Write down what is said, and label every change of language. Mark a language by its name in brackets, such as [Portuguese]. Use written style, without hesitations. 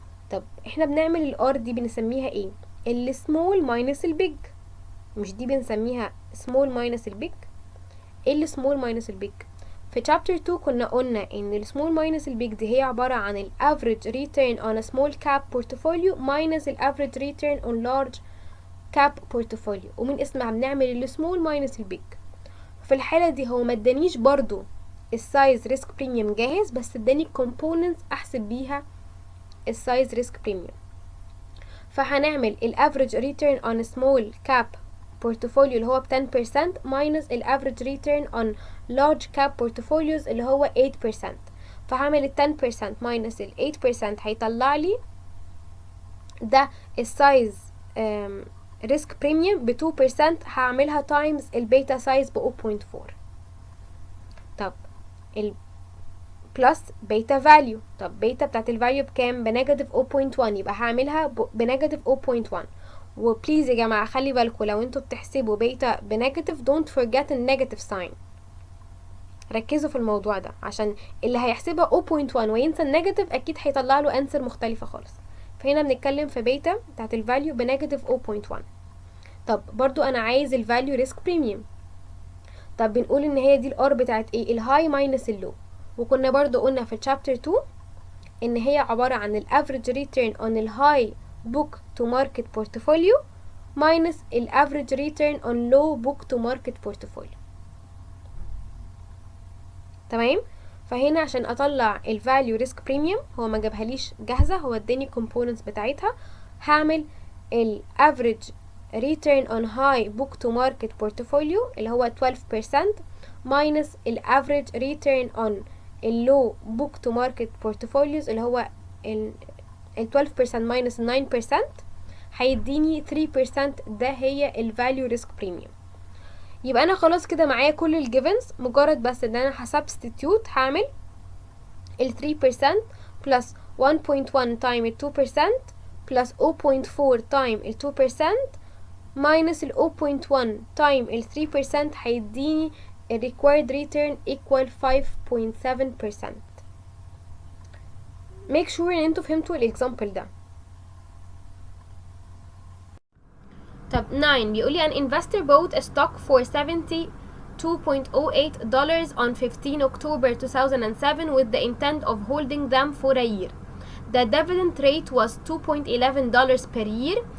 [Arabic] طب احنا بنعمل الار دي بنسميها ايه؟ السمول ماينس البيج، مش دي بنسميها سمول ماينس البيج؟ ايه السمول ماينس البيج؟ في chapter 2 كنا قلنا ان السمول ماينس البيج دي هي عبارة عن ال average return on a small cap portfolio minus ال average return on large cap portfolio، ومن اسمها بنعمل السمول ماينس البيج. في الحالة دي هو مدانيش برضو السايز ريسك بريميوم جاهز، بس اداني components احسب بيها السايز ريسك بريميوم. [English] فهنعمل ال average return on a small cap portfolio اللي هو ب 10% minus ال average return on large cap portfolios اللي هو 8%. [Arabic] فهعمل ال 10% minus ال 8% هيطلع لي ده السايز ريسك بريميوم ب 2%، هعملها times البيتا سايز ب 0.4. طب ال بلس بيتا فاليو، طب بيتا بتاعت الفاليو بكام؟ بنيجاتيف 0.1، يبقى هعملها بنيجاتيف 0.1. وبليز يا جماعه خلي بالكم لو انتوا بتحسبوا بيتا بنيجاتيف don't forget النيجاتيف ساين، ركزوا في الموضوع ده عشان اللي هيحسبها 0.1 وينسى النيجاتيف اكيد هيطلع له انسر مختلفه خالص. فهنا بنتكلم في بيتا بتاعت الفاليو بنيجاتيف 0.1. طب برضو انا عايز الفاليو ريسك بريميوم. طب بنقول ان هي دي الار بتاعت ايه؟ الهاي ماينس اللو. [English] وكنا برضو قلنا في chapter 2 ان هي عبارة عن ال average return on ال high book to market portfolio minus ال average return on low book to market portfolio. [Arabic] تمام؟ فهنا عشان اطلع ال value risk premium هو ما جابهاليش جاهزة، هو اداني components بتاعتها. [English] هعمل ال average return on high book to market portfolio اللي هو 12% minus ال average return on اللو book to market portfolios اللي هو ال 12% minus 9% هيديني 3%، ده هي ال value risk premium. [Arabic] يبقى انا خلاص كده معايا كل الجيفنز، مجرد بس ان انا هسبستيتيوت هعمل ال 3% plus 1.1 time ال 2% plus 0.4 time ال 2% minus ال 0.1 time ال 3% هيديني ال required return equal 5.7%. make sure ان انتوا فهمتوا الاكزامبل ده. [English] طب 9 بيقول لي an investor bought a stock for $72.08 on 15 October 2007 with the intent of holding them for a year. The dividend rate was $2.11 per year.